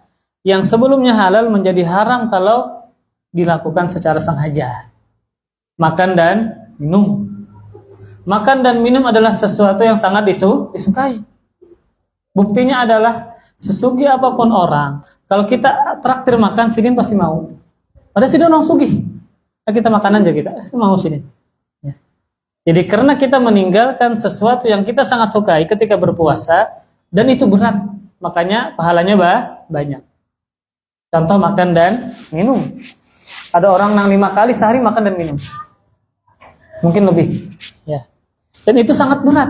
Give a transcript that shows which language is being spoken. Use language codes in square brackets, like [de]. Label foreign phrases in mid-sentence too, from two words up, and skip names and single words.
[id] Yang sebelumnya halal menjadi haram kalau dilakukan secara sengaja. Makan dan minum. Makan dan minum adalah sesuatu yang sangat disukai. Buktinya adalah sesugi apapun orang, kalau kita traktir makan, Sidin pasti mau. [bjn] Padahal Sidin orang sugih. Nah, kita makan aja kita, mau Sidin. [id] Ya. Jadi karena kita meninggalkan sesuatu yang kita sangat sukai ketika berpuasa, dan itu berat, makanya pahalanya banyak. Contoh makan dan minum. Ada orang yang 5 kali sehari makan dan minum. Mungkin lebih. Ya. Dan itu sangat berat.